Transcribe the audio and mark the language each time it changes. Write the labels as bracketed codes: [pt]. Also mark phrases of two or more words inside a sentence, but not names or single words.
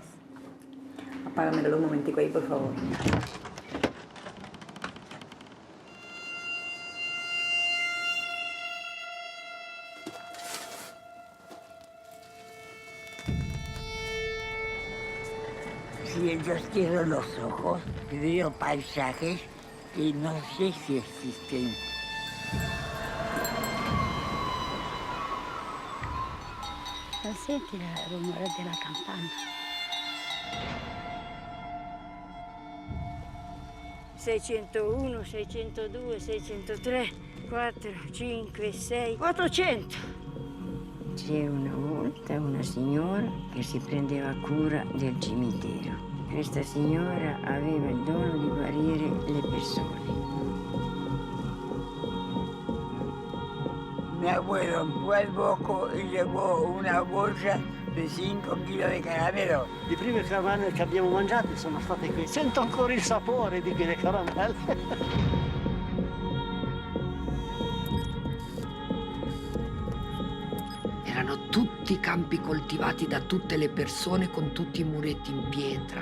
[es] Apágamelo un momentico ahí, por favor. Si yo cierro los ojos, veo paisajes que no sé si existen. [it] Senti il rumore della campana. 601, 602, 603, 4, 5, 6, 800. C'era una volta una signora che si prendeva cura del cimitero. Questa signora aveva il dono di guarire le persone. [es] Mi abuelo fue al Bosco y llevó una bolsa de 5 kilos de caramelo. [it] Le prime caramelle che abbiamo mangiato sono state qui. Sento ancora il sapore di quelle caramelle. Erano tutti campi coltivati da tutte le persone con tutti i muretti in pietra.